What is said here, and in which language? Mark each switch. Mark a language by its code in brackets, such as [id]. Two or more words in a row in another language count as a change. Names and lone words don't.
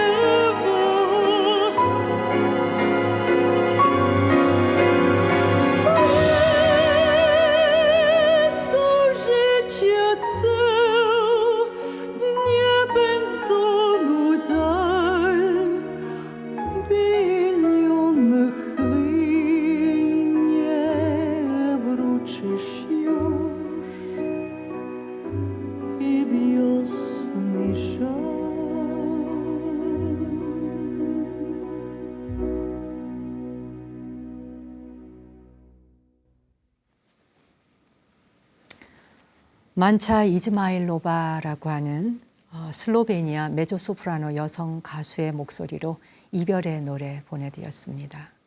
[pl] Są życia ceł, nie pędzonu dal, milionów chwil nie wrócisz już i wiosny żal. [ko] 만차 이즈마일로바라고 하는 슬로베니아 메조소프라노 여성 가수의 목소리로 이별의 노래 보내드렸습니다.